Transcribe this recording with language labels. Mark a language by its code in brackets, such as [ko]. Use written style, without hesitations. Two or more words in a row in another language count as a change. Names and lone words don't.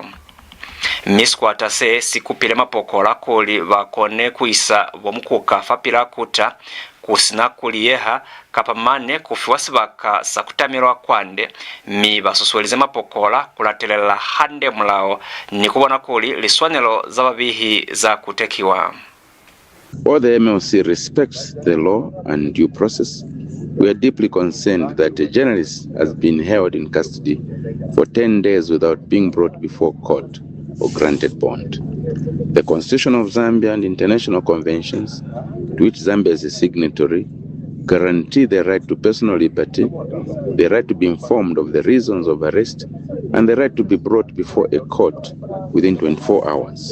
[loz] Miskwata se sikupile mapokola kuli bakone kuisa bo Mukuka fapila kuta kusina kuliyeha kapa mane kufiwa sibaka sakutamirwa kwande mi basuswelize mapokola kulatelela hande mulao ni kubona kuli liswanelo zababihi za kutekiwa. [en] While the MLC respects the law and due process, we are deeply concerned that a journalist has been held in custody for 10 days without being brought before court or granted bond. The Constitution of Zambia and international conventions to which Zambia is a signatory guarantee the right to personal liberty, the right to be informed of the reasons of arrest, and the right to be brought before a court within 24 hours.